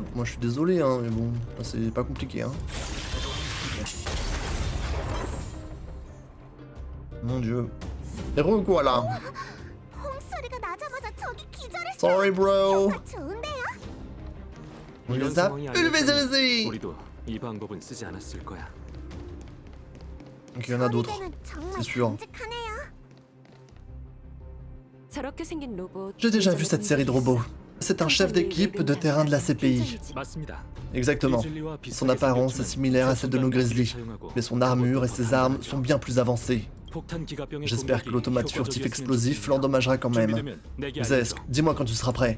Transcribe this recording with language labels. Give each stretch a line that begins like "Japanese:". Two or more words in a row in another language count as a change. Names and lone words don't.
French: Moi je suis désolé hein, mais bon, c'est pas compliqué hein. Mon dieu. Héros quoi là?
English: Sorry bro.
French: On
Korean: 이런
French: les a
Korean: 상황이
French: pulvérisés.
Korean: 아니었다면 우리도 이 방법은 쓰지 않았을 거야.
French: Donc il y en a d'autres, c'est sûr.
Korean: 저렇게 생긴 로봇.
French: J'ai déjà vu cette série de robots. C'est un chef d'équipe de terrain de la CPI.
Korean: 맞습니다.
French: Exactement. Son apparence est similaire à celle de nos Grizzlies, mais son armure et ses armes sont bien plus avancées. J'espère que l'automate furtif explosif l'endommagera quand même. Xaesk, dis-moi quand tu seras prêt.